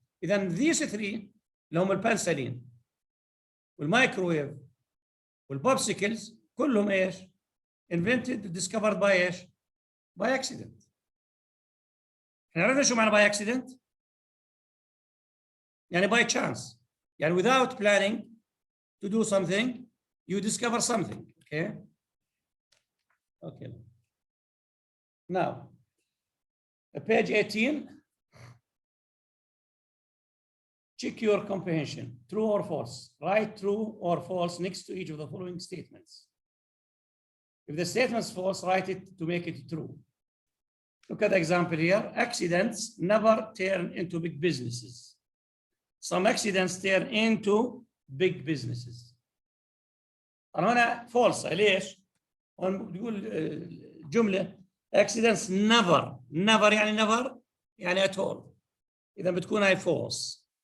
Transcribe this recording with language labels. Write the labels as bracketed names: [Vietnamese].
[Arabic] اذا [English] these 3 [Arabic] اللي هم البنسلين والمايكروويف والبوبسيكلز كلهم ايش؟ [English] invented discovered by [Arabic] ايش؟ [English] by accident. [Arabic] احنا عرفنا شو معنى [English] by accident؟ [Arabic] يعني [English] by chance. [Arabic] يعني [English] without planning to do something you discover something. Okay? Okay. Now page 18, check your comprehension. True or false? Write true or false next to each of the following statements. If the statement is false, write it to make it true. Look at the example here. Accidents never turn into big businesses. Some accidents turn into big businesses. [Arabic] أنا هنا false. ليش؟ هون بيقول جملة [English] accidents never [Arabic] يعني never يعني [English] at all. [Arabic] إذا بتكون هاي false.